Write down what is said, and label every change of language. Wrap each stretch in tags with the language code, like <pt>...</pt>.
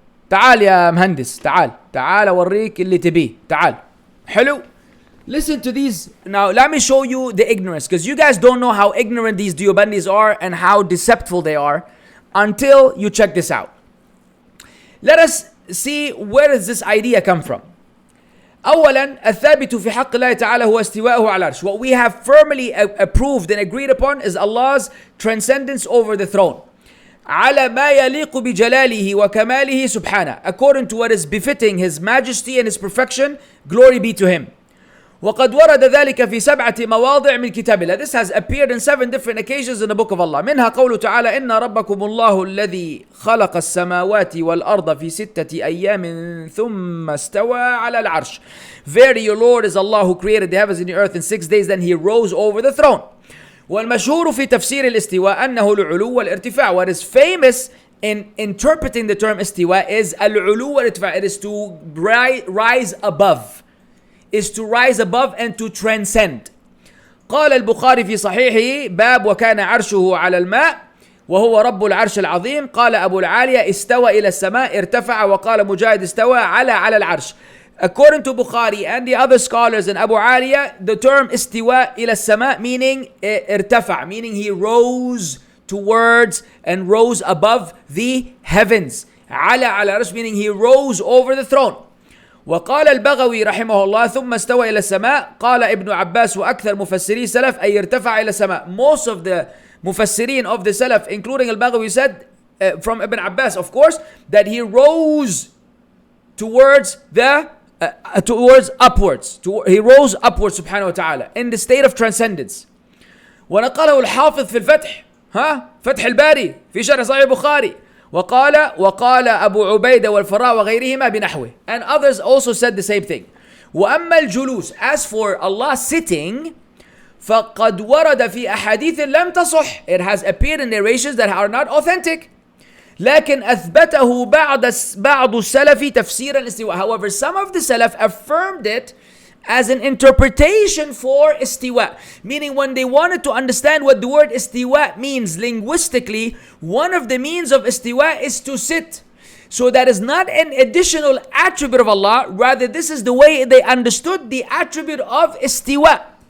<ar>تعال يا مهندس تعال أوريك اللي تبيه تعال.</ar> <en>حلو. Listen to these. Now let me show you the ignorance, because you guys don't know how ignorant these Deobandis are and how deceptive they are until you check this out. Let us see where does this idea come from.</en> <ar>أولا الثابت في حق الله تعالى هو استواءه على العرش.</ar> <en>What we have firmly approved and agreed upon is Allah's transcendence over the throne.</en> <ar>على ما يليق بجلاله وكماله سبحانه,</ar> <en>according to what is befitting His majesty and His perfection, glory be to Him.</en> <ar>وقد ورد ذلك في 7 مواضع من كتاب الله.</ar> <en>This has appeared in 7 different occasions in the book of Allah.</en> <ar>منها قوله تعالى إن ربكم الله الذي خلق السماوات والأرض في 6 أيام ثم استوى على العرش.</ar> <en>Verily your Lord is Allah who created the heavens and the earth in 6 days, then He rose over the throne.</en> <ar>والمشهور في تفسير الاستواء أنه العلو والارتفاع.</ar> <en>What is famous in interpreting the term استواء is العلو والارتفاع. It is to rise above. Is to rise above and to transcend.</en> <ar>قال البخاري في صحيحه باب وكان عرشه على الماء وهو رب العرش العظيم. قال أبو العالية استوى إلى السماء ارتفع. وقال مجاهد استوى على العرش.</ar> <en>according to Bukhari and the other scholars and Abu Aliya, the term istiwa ila sama meaning irtafa, meaning he rose towards and rose above the heavens. Ala ala arsh, meaning he rose over the throne.</en> <ar>وقال البغوي رحمه الله ثم استوى إلى السماء قال ابن عباس وأكثر مفسري السلف أي ارتفع إلى السماء.</ar> <en>Most of the mufassirin of the Salaf, including al-Baghawi, said from Ibn Abbas, of course, that he rose towards upwards. He rose upwards سبحانه وتعالى in the state of transcendence.</en> <ar>ونقله الحافظ في الفتح فتح الباري في شرح صحيح البخاري وقال أبو عبيدة والفراء وغيرهما بنحوه.</ar> <en>And others also said the same thing.</en> <ar>وأما الجلوس,</ar> <en>as for Allah sitting,</en> <ar>فقد ورد في أحاديث لم تصح.</ar> <en>It has appeared in narrations that are not authentic.</en> <ar>لكن أثبته بعض السلف تفسير الاستواء.</ar> <en>However, some of the Salaf affirmed it as an interpretation for istiwa, meaning when they wanted to understand what the word istiwa means linguistically, one of the means of istiwa is to sit. So that is not an additional attribute of Allah, rather this is the way they understood the attribute of istiwa.</en>